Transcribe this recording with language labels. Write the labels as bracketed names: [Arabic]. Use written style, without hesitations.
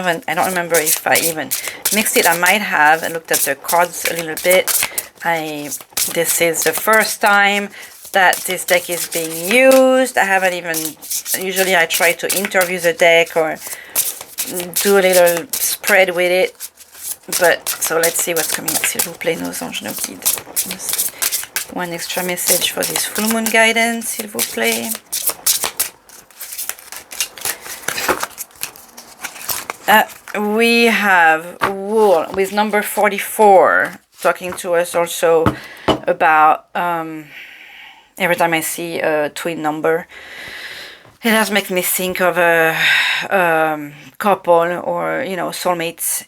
[English] I don't remember if I even mixed it. I might have and looked at the cards a little bit. This is the first time that this deck is being used. I haven't even, usually I try to interview the deck or do a little spread with it. But, so let's see what's coming up. [French] S'il vous plaît, nos anges no guides. [English] One extra message for this full moon guidance, [French] s'il vous plaît. [English] We have Wool with number 44 talking to us also about every time I see a twin number, it does make me think of a couple or soulmates.